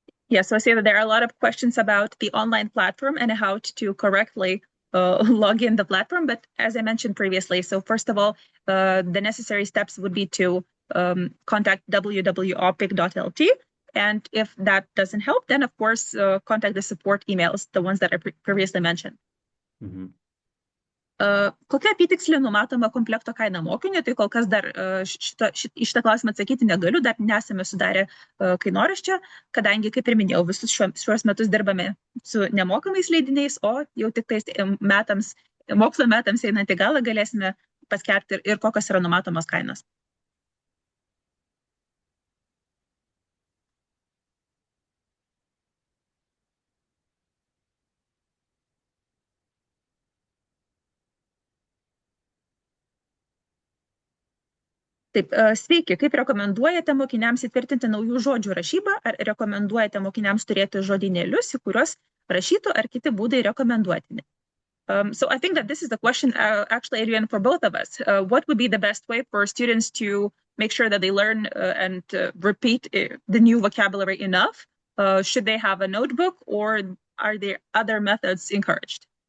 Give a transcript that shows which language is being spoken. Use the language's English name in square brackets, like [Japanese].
[English] Yes, so I see that there are a lot of questions about the online platform and how to correctly log in the platform. But as I mentioned previously, so first of all, the necessary steps would be to contact www.opic.lt. And if that doesn't help, then of course, contact the support emails, the ones that I previously mentioned. Mm-hmm. [Lithuanian] Kokia apytiksliai numatoma komplekto kaina mokiniui, tai kol kas dar šitą klausimą atsakyti negaliu, dar nesame sudarę kainoraščio, kadangi, kaip ir minėjau, visus šiuos metus dirbame su nemokamais leidiniais, o jau tik tais mokslo metams einant į galą galėsime paskelbti ir kokios yra numatomos kainos. Taip, sveiki, kaip rekomenduojate mokiniams įtvirtinti naujų žodžių rašybą, ar rekomenduojate mokiniams turėti žodynėlius, į kuriuos rašytų, ar kiti būdai rekomenduotini? [English] So I think that this is the question, actually, Adrian, for both of us. What would be the best way for students to make sure that they learn and repeat the new vocabulary enough? Should they have a notebook, or are there other methods encouraged?